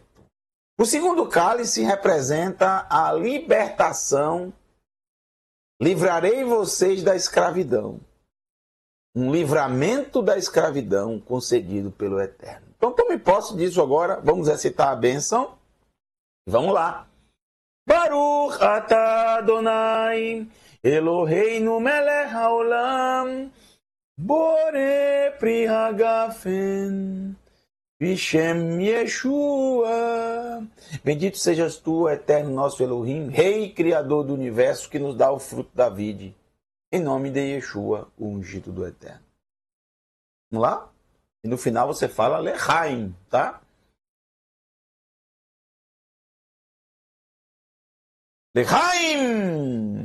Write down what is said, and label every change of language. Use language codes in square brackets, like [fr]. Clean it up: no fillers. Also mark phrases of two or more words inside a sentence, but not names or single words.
[pt] O segundo cálice representa a libertação. Livrarei vocês da escravidão. Um livramento da escravidão concedido pelo Eterno. Então tome posse disso agora. Vamos recitar a bênção. Vamos lá. [he] ברוך אתה אדוני אלוהינו מלך העולם בורא פרי הגפן בשם ישוע. [pt] Bendito sejas tu, Eterno nosso Elohim, Rei Criador do Universo, que nos dá o fruto da vide. Em nome de Yeshua, o ungido do Eterno. Vamos lá? E no final você fala Lechaim, tá? Lechaim!